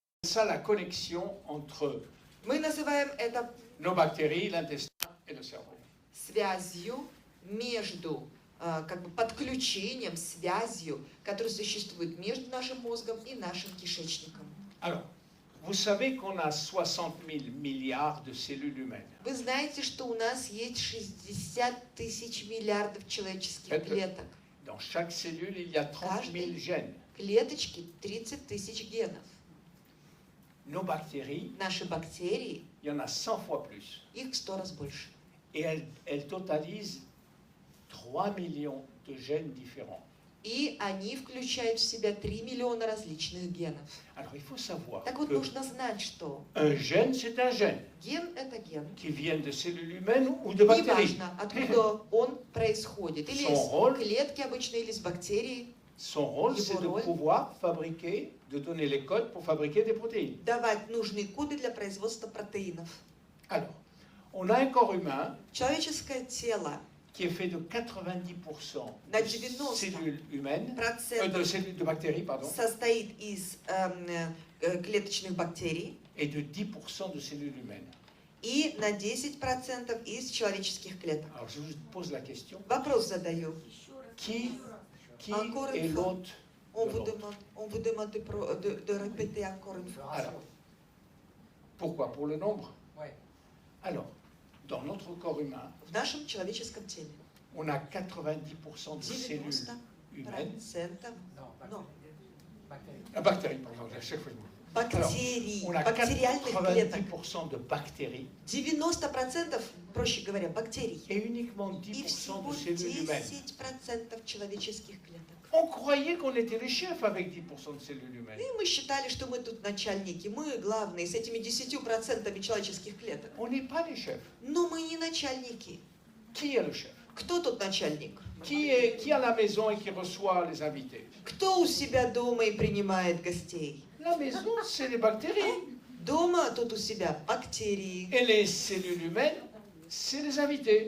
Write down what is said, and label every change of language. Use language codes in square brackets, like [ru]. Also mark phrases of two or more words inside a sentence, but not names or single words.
[fr] ça la connexion entre [ru] Мы называем это [fr] nos bactéries, l'intestin et le cerveau. [ru] связью между, как бы подключением, связью, которая существует между нашим мозгом и нашим кишечником. [fr] Alors, vous savez qu'on a 60 000 milliards de cellules humaines. [ru] Вы знаете, что у нас есть 60 тысяч миллиардов человеческих клеток. [fr] Dans chaque cellule, il y a 30 000 gènes. [ru] Клеточки 30 тысяч генов. [fr] Nos bactéries, [ru] Наши бактерии, [fr] il y en a 100 fois plus. [ru] их в 100 раз больше. [fr] Et elles totalisent 3 millions de gènes différents. [ru] И они включают в себя 3 миллиона различных генов. [fr] Alors, il faut savoir [ru] Так вот, [fr] que [ru] нужно знать, что [fr] un gène, c'est un gène [ru] ген – это ген. [fr] qui vient de cellules humaines ou de bactéries. [ru] Неважно, откуда он происходит. Или [fr] Son rôle- [ru] из клетки обычно, или из бактерий. [fr] Son rôle, c'est de rôle- pouvoir fabriquer, de donner les codes pour fabriquer des protéines. [ru] Давать нужные коды для производства протеинов. [fr] Alors, on a un corps humain [ru] Человеческое тело [fr] qui est fait de 90% [ru] На [fr] de 90% cellules humaines, [ru] процентов [fr] de bactéries, pardon, [ru] состоит из клеточных бактерий [fr] et de 10% de cellules humaines. [ru] и на 10% из человеческих клеток. [fr] Alors, je vous pose la question, [ru] Вопрос задаю. [fr] qui Encore est une fois. l'hôte On de vous l'autre? demande de répéter encore une fois. Alors, pourquoi? Pour le nombre? Ouais. Alors, dans notre corps humain, [ru] В нашем человеческом теле [fr] on a 90% de cellules [ru] 90% [fr] humaines. Non, Non. bactéries. Bactéries, pardon, à chaque fois. [ru] бактерий, [fr] On a [ru] бактериальных клеток. [fr] 90% de bactéries [ru] 90%, проще говоря, бактерий. [fr] et uniquement [ru] И 10% всего [fr] de cellules humaines. [ru] 10% человеческих клеток. [fr] On croyait qu'on était les chefs avec 10% de cellules humaines. [ru] И мы считали, что мы тут начальники, мы главные с этими 10% человеческих клеток. [fr] On n'est pas les chefs. [ru] Но мы не начальники. [fr] Qui est le chef? [ru] Кто тут начальник? [fr] Qui est à la maison et qui reçoit les invités? [ru] Кто у себя дома и принимает гостей? [fr] La maison, c'est les bactéries. [ru] Дома тут у себя бактерии. [fr] Et les cellules humaines, c'est les invités.